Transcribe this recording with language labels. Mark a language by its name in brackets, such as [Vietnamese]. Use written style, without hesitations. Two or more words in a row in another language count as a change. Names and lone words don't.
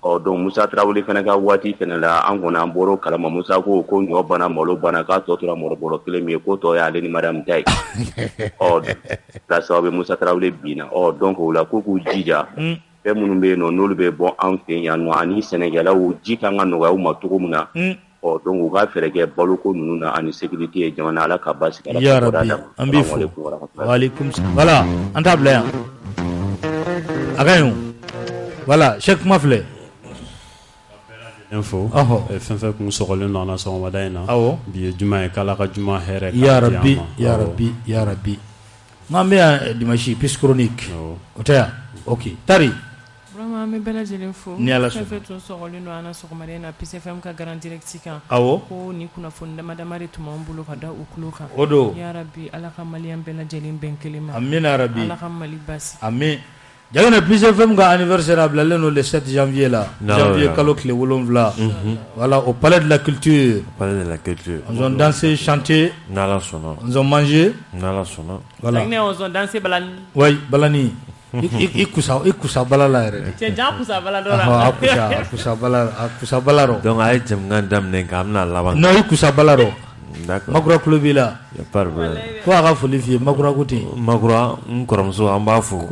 [Bambara] donc Musa Tarawele fana ka waati fana la an kɔni an bɔra o kalama Musa ko ɲɔ bana malo bana k'a tɔ tora mɔrɔbɔrɔ kelen min ye k'o tɔ y'ale ni Mariam ta ye kɛra sababu Musa Tarawele binna donc o la ko k'u jija fɛn minnu bɛ yen nɔ n'olu bɛ bɔ an fɛ yan nɔ ani sɛnɛkɛlaw ji kan ka nɔgɔya u ma cogo min na donc u ka fɛɛrɛ kɛ baloko ninnu na ani sécurité ye jamana Ala ka basigi Ala [Arabic] يا رب [Bambara] an b'i fo [Arabic] وعليكم السلام [Bambara] voilà an t'a bila yan a ka ɲi voilà Cheikh kuma filɛ info fɛn fɛn kun sɔgɔlen don an na sɔgɔmada in na awɔ bi ye juma ye k'Ala ka juma hɛrɛ [Arabic] يا رب يا رب يا رب [Bambara] n'an bɛ yan dimanche peace chronique o tɛ yan ok Tari vraiment an bɛ bɛɛ lajɛlen fo ni Ala sɔnna fɛn fɛn tun sɔgɔlen don an na sɔgɔmada in na Peace FM ka [French] grand direct [Bambara] kan awɔ ko ni kunnafoni dama dama de tun b'an bolo ka da u tulo kan o don [Arabic] يا رب [Bambara] Ala ka maliyɛn bɛɛ lajɛlen bɛn kelen ma [Arabic] آمين يا رب [Bambara] Ala ka Mali basi amin Jagana Peace FM ka anniversaire a bilalen don [French] le 7 janvier [Bambara] la janvier kalo tile 7 [French] voilà au palais de la culture ils ont dansé chanté ils ont mangé voilà ils ont dansé balani [Bambara] oui balani i kusa balala yɛrɛ cɛ jan kusa bala dɔ la a kusa bala rɔ donc a ye jɛmukan daminɛ k'a bɛna laban non i kusa bala rɔ [French] d'accord [Bambara] Makura kulo b'i la ko a ka foli f'i ye Makura ko ten Makura n kɔrɔmuso an b'a fo